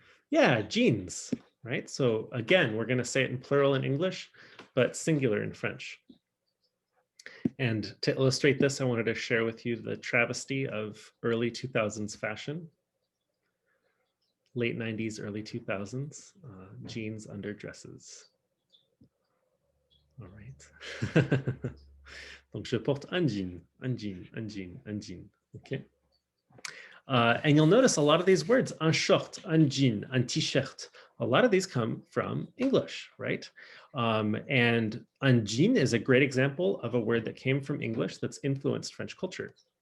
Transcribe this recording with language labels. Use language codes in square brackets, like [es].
[en] Yeah, jeans, right? So again, we're going to say it in plural in English, but singular in French. And to illustrate this, I wanted to share with you the travesty of early 2000s fashion. Late 90s, early 2000s, jeans under dresses. All right. [fr] Donc, je porte un jean, un jean, un jean, un jean. [en] Okay. And you'll notice a lot of these words, un short, un jean, un t-shirt, a lot of these come from English, right? And un jean is a great example of a word that came from English that's influenced French culture.